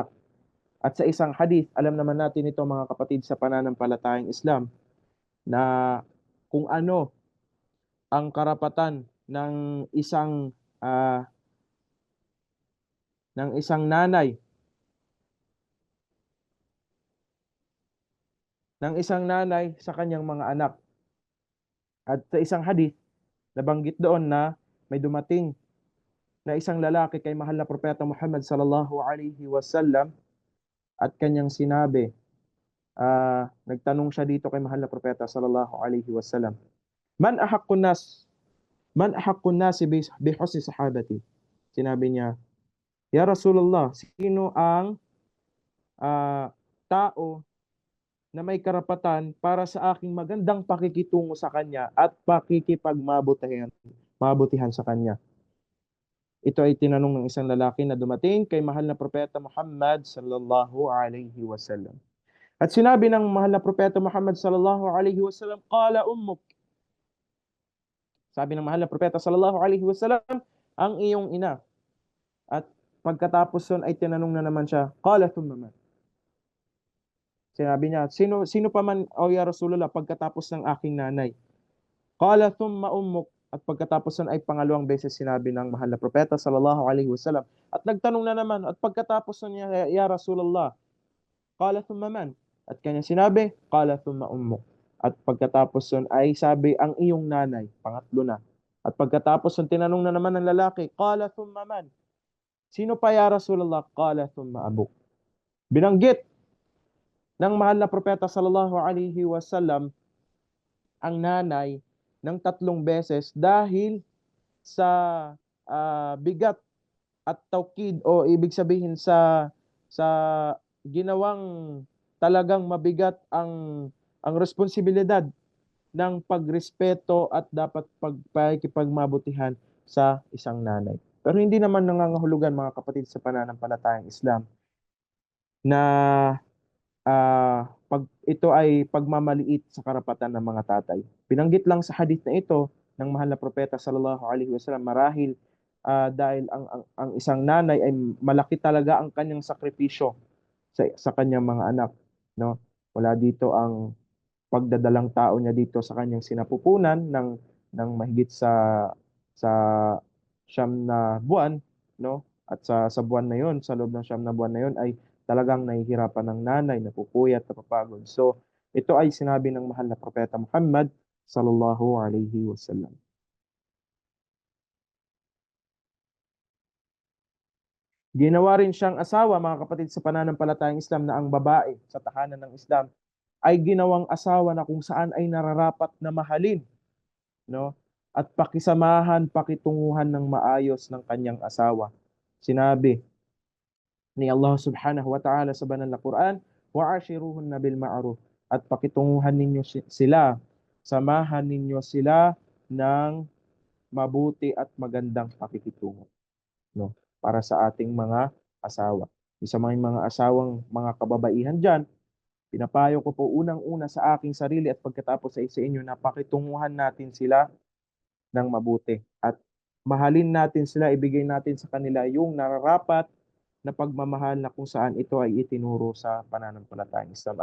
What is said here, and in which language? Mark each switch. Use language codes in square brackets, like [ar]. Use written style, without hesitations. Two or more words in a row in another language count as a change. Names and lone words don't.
[tl] At sa isang hadith, alam naman natin ito mga kapatid sa pananampalatayang Islam, na kung ano ang karapatan ah, ng isang nanay sa kanyang mga anak. At sa isang hadith, nabanggit doon na may dumating na isang lalaki kay mahal na propeta Muhammad [ar] صلى الله عليه وسلم [tl] at kanyang sinabi, nagtanong siya dito kay mahal na propeta [ar] صلى الله عليه وسلم من أحق الناس من أحق الناس بحسن صحابتي? [tl] Sinabi niya, [ar] يا رسول الله, [tl] sino ang tao na may karapatan para sa aking magandang pakikitungo sa kanya at mabutihan sa kanya? Ito ay tinanong ng isang lalaki na dumating kay mahal na propeta Muhammad [ar] صلى الله عليه وسلم. [tl] At sinabi ng mahal na propeta Muhammad [ar] صلى الله عليه وسلم قال أمك. [tl] Sabi ng mahal na propeta [ar] صلى الله عليه وسلم, [tl] ang iyong ina. At pagkatapos nun ay tinanong na naman siya, [ar] قال ثم من. [tl] Sinabi niya, sino pa man, O [ar] يا رسول الله, [tl] pagkatapos ng aking nanay? [ar] قال ثم أمك. [tl] At pagkatapos nun ay pangalawang beses sinabi ng mahal na propeta [ar] صلى الله عليه وسلم. [tl] At nagtanong na naman, at pagkatapos nun niya, [ar] يا رسول الله قال ثم من. [tl] At kanya sinabi, [ar] قال ثم أمك. [tl] At pagkatapos nun ay sabi, ang iyong nanay, pangatlo na. At pagkatapos nun tinanong na naman ng lalaki, [ar] قال ثم من. [tl] Sino pa [ar] يا رسول الله قال ثم أبوك. [tl] Binanggit ng mahal na propeta [ar] صلى الله عليه وسلم [tl] ang nanay ng 3 beses dahil sa bigat at taukid, o ibig sabihin sa ginawang talagang mabigat ang responsibilidad ng pagrespeto at dapat pakikipagmabutihan sa isang nanay. Pero hindi naman nangangahulugan mga kapatid sa pananampalatayang Islam na pag ito ay pagmamaliit sa karapatan ng mga tatay. Binanggit lang sa hadith na ito ng mahal na propeta [ar] صلى الله عليه وسلم [tl] marahil dahil ang isang nanay ay malaki talaga ang kanyang sakripisyo sa kanyang mga anak, no? Wala dito ang pagdadalang tao niya dito sa kanyang sinapupunan ng mahigit sa siyam na buwan, no? At sa buwan na yon, sa loob ng siyam na buwan na yon ay talagang nahihirapan ng nanay, napupuyat, napapagod. So, ito ay sinabi ng mahal na propeta Muhammad [ar] صلى الله عليه وسلم. [tl] Ginawa rin siyang asawa, mga kapatid, sa pananampalatayang Islam na ang babae sa tahanan ng Islam ay ginawang asawa na kung saan ay nararapat na mahalin, no? At pakisamahan, pakitunguhan ng maayos ng kanyang asawa. Sinabi ni Allah [ar] سبحانه وتعالى [tl] sa banal na Quran, [ar] وعاشروهن بالمعروف, [tl] at pakitunguhan ninyo sila, samahan ninyo sila ng mabuti at magandang pakikitungo, no? Para sa ating mga asawa. Isa mga asawang mga kababaihan diyan, pinapayo ko po unang-una sa aking sarili at pagkatapos sa inyo na pakitunguhan natin sila ng mabuti at mahalin natin sila, ibigay natin sa kanila yung nararapat na pagmamahal na kung saan ito ay itinuro sa pananampalatayang Islam.